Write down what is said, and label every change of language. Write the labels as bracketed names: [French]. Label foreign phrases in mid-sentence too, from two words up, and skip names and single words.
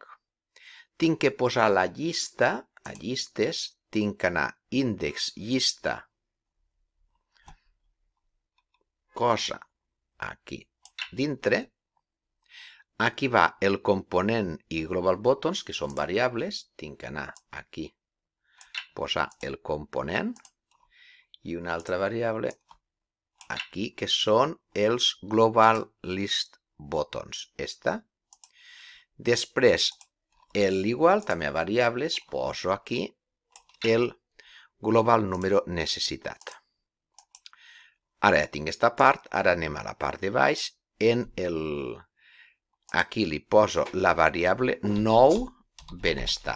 [Catalan] Tinc que posar la llista, a llistes, tinc que anar índex llista, cosa, aquí dintre. Aquí va el component i [English] global buttons, [Catalan] que són variables, tinc que anar aquí, posar el component, i una altra variable, aquí, que són els [English] global list buttons. [Catalan] Esta. Després, l'igual, també a variables, poso aquí el global número necessitat. Ara ja tinc aquesta part, ara anem a la part de baix, aquí li poso la variable nou benestar.